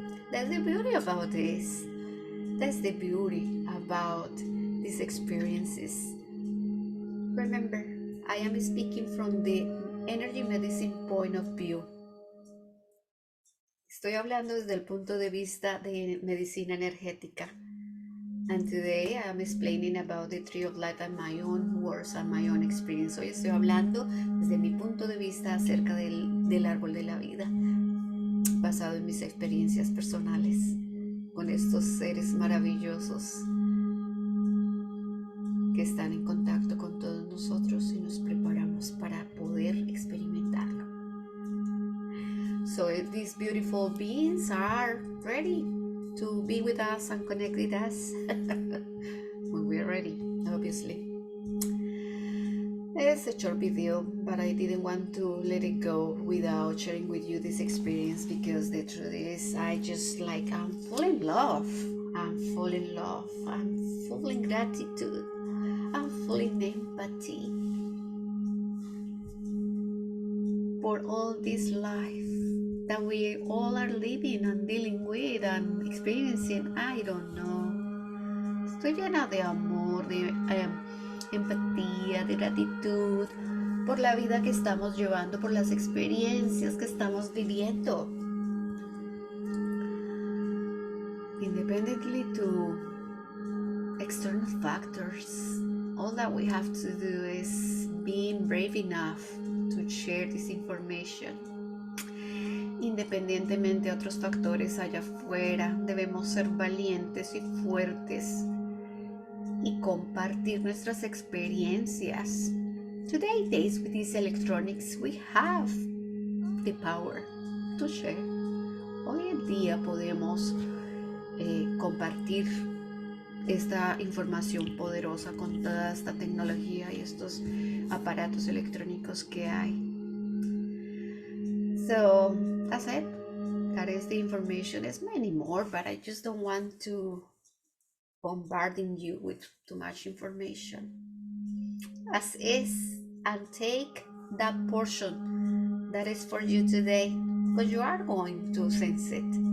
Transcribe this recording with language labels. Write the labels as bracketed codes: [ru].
[en] That's the beauty about this. That's the beauty about these experiences. Remember, I am speaking from the energy medicine point of view. [es] Estoy hablando desde el punto de vista de medicina energética. [en] And today I am explaining about the tree of life and my own words and my own experience. [es] Hoy estoy hablando desde mi punto de vista acerca del árbol de la vida, basado en mis experiencias personales con estos seres maravillosos que están en contacto con todos nosotros y nos preparamos para poder experimentarlo. [en] So these beautiful beings are ready to be with us and connect with us when we are ready, obviously. It's a short video, but I didn't want to let it go without sharing with you this experience, because the truth is I'm full in love. I'm full in love. I'm full in gratitude. I'm full in empathy for all this life that we all are living and dealing with and experiencing. I don't know. [es] Estoy llena de amor, de empatía, de gratitud por la vida que estamos llevando, por las experiencias que estamos viviendo. [en] Independently to external factors, all that we have to do is being brave enough to share this information. [es] Independientemente de otros factores allá afuera, debemos ser valientes y fuertes y compartir nuestras experiencias. [en] Today days with these electronics, we have the power to share. [es] Hoy en día podemos compartir esta información poderosa con toda esta tecnología y estos aparatos electrónicos que hay. [en] So that's it. That is the information. There's many more, but I just don't want to bombarding you with too much information. As is, and take that portion that is for you today, because you are going to sense it.